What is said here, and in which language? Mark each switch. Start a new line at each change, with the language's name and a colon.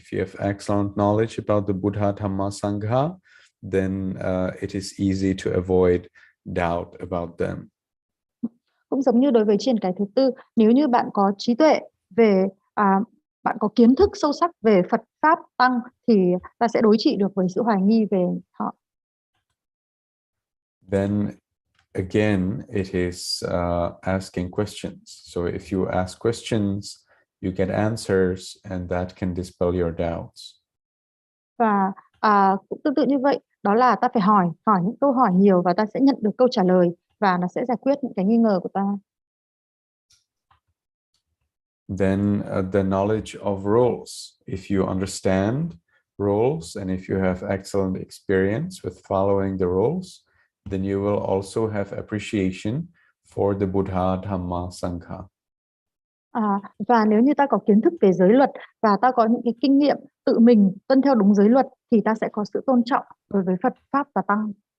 English: If you have excellent knowledge about the Buddha, Dhamma, Sangha, then it is easy to avoid doubt about them.
Vietnamese: Cũng giống như đối với triền cái thứ tư, nếu như bạn có trí tuệ về bạn có kiến thức sâu sắc về Phật Pháp Tăng thì ta sẽ đối trị được với sự hoài nghi về họ.
English: Then again, it is asking questions. So if you ask questions, you get answers, and that can dispel your doubts.
Vietnamese: Và cũng tương tự như vậy, đó là ta phải hỏi những câu hỏi nhiều và ta sẽ nhận được câu trả lời và nó sẽ giải quyết những cái nghi ngờ của ta.
English: Then the knowledge of rules. If you understand rules and if you have excellent experience with following the rules, then you will also have appreciation for the Buddha, Dhamma, Sangha.
Vietnamese: Và nếu như ta có kiến thức về giới luật và ta có những cái kinh nghiệm tự mình tuân theo đúng giới luật thì ta sẽ có sự tôn trọng đối với Phật Pháp và Tăng.